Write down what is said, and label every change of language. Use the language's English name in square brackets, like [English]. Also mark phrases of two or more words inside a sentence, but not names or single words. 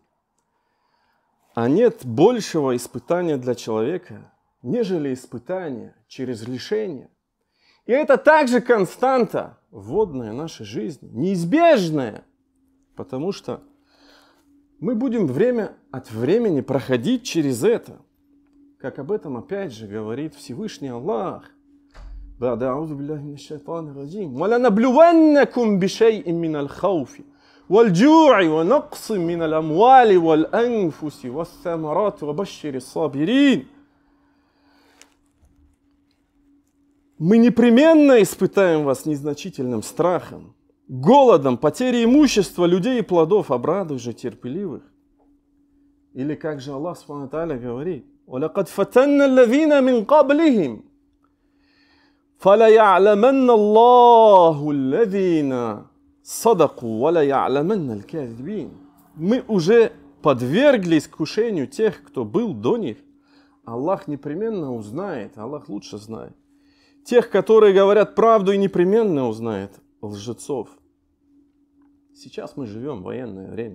[Russian] А нет большего испытания для человека, нежели испытание через лишение. И это также константа, вводная нашей жизни, неизбежная, потому что мы будем время от времени проходить через это, как об этом опять же говорит Всевышний Аллах. [Arabic] وَلَنَبْلُوَنَّكُمْ بِشَيْءٍ مِّنَ الْخَوْفِ وَالْجُوعِ وَنَقْصٍ مِّنَ الْأَمْوَالِ وَالْأَنفُسِ وَالثَّمَرَاتِ وَبَشِّرِ الصَّابِرِينَ. [Russian] Мы непременно испытаем вас незначительным страхом, голодом, потерей имущества, людей и плодов, обрадуй же терпеливых. Или как же Аллах Субхану ва Тааля говорит: [Arabic] وَلَقَدْ فَتَنَّ الَّذِينَ مِنْ قَبْلِهِمْ فَلَيَعْلَمَنَّ اللَّهُ الَّذِينَ صَدَقُوا وَلَيَعْلَمَنَّ الْكَاذِبِينَ. [Russian] Мы уже подвергли искушению тех, кто был до них. Аллах непременно узнает, Аллах лучше знает. Тех, которые говорят правду, и непременно узнает лжецов. Сейчас мы живем в военное время.